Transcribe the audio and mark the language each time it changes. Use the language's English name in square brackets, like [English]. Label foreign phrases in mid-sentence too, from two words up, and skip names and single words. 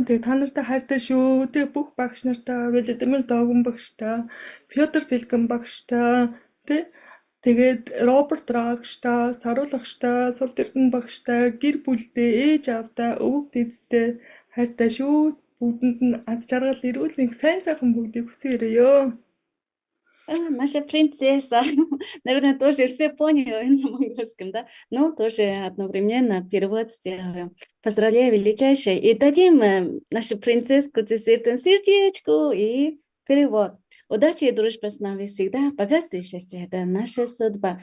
[Mongolian] Тэгээ та нартай хайртай шүү. Тэгээ бүх багш нартай, Владимир Догон багштай, Пётр Силкэн багштай, тэгээд Роберт Рагштай, саруулагчтай, Сурд Эрдэнэ багштай, гэр бүлдээ, ээж аавтай, өвөг дээдтэй хайртай шүү. Бүгдэнд нь аз жаргал, эрүүл мэнд, сайн сайхан бүгдийг хүсээрээ. [Russian] Наша принцесса, наверное, тоже все поняли на монгольском, да? Но тоже одновременно перевод сделаем. Поздравляю, величайшая. И дадим нашу принцесску сердечку и перевод. Удачи и дружбы с нами всегда. Богатство и счастье – это наша судьба.